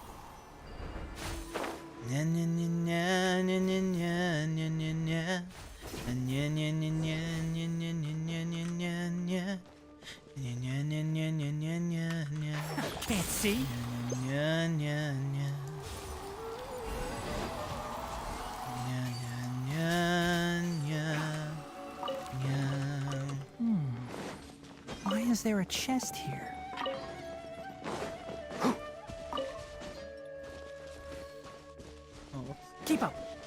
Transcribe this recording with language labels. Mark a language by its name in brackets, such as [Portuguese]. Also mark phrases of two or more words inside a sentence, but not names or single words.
[English] Nya nya nya nya nya nya nya nya nya nya. Nya nya nya nya nya nya nya nya nya nya nya. Nya nya nya nya nya nya nya nya. Can't see. Nya nya nya. Nya nya nya nya nya. Why is there a chest here? Keep up.